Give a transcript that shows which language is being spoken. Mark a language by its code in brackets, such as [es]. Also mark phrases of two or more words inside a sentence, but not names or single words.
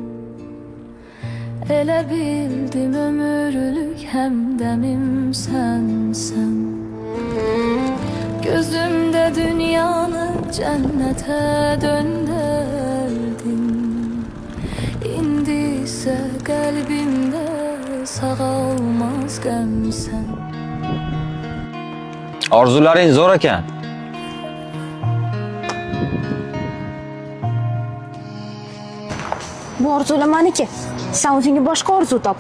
[tk] Ele bildim ömürlük hemdemim sensen. Gözümde dünyanı cennete döndürdün. İndi ise kalbimde sağalmaz gemsen. [uz] Orzularing zo'r ekan. Bu orzular maniki. Sen o'zingga boshqa orzu top.